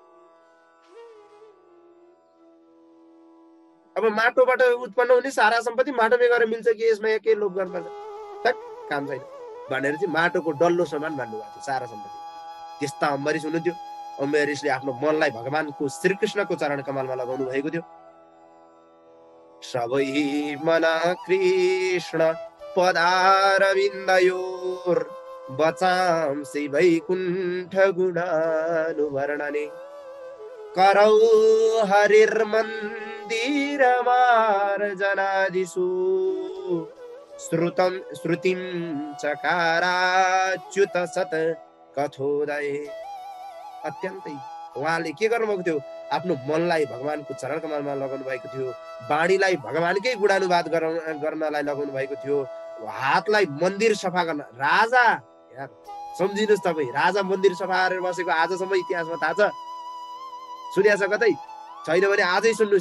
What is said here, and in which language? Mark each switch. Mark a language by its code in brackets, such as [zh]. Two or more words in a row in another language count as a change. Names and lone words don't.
[ne] अब माटोबाट उत्पन्न हुने सारा सम्पत्ति माटोमै गएर मिल्छ कि यसमा के लोभ गर्नुपर्छ, काम छैन भनेर चाहिँ माटोको डल्लो समान मान्नु भएको थियो सारा सम्पत्ति। त्यस्ता अम्बरीश हुनुहुन्थ्यो। अम्बरीशले आफ्नो मनलाई भगवानको श्रीकृष्णको चरण कमलमा लगाउनु भएको थियो। [sa] सबै मना कृष्ण पदारविन्दयोर बचांसि वैकुण्ठ गुणानुवर्णने करौ हरिर्मन्दिरमार्जनादिषु श्रुतिं चकाराच्युत सत् कथोदये। [ne] अत्यन्तै उहाँले के गर्नुभएको थियो, आफ्नो मनलाई भगवानको चरण कमलमा लगाउनु भएको थियो। वाणीलाई भगवानकै गुणानुवाद गर्नलाई लगाउनु भएको थियो। हातलाई मन्दिर सफा गर्न, राजा यार सम्झिनुहोस् तपाईँ, राजा मन्दिर सफा गरेर बसेको आजसम्म इतिहासमा थाहा छ, सुन्या छ कतै छैन भने आजै सुन्नुहोस्।